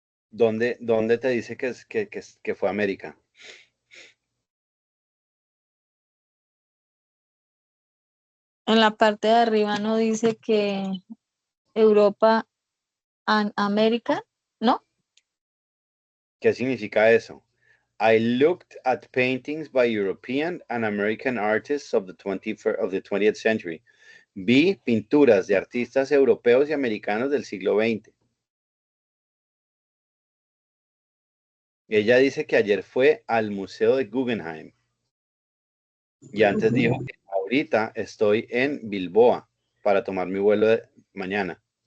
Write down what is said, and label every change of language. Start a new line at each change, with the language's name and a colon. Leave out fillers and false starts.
Spanish: ¿Dónde te dice que fue a América? En la parte de arriba no dice que Europa and América, ¿no? ¿Qué significa eso?
English: I looked at paintings by European and American artists of the 20th century.
Spanish: Vi pinturas de artistas europeos y americanos del siglo XX. Ella dice que ayer fue al Museo de Guggenheim y antes dijo que ahorita estoy en Bilboa para tomar mi vuelo de mañana.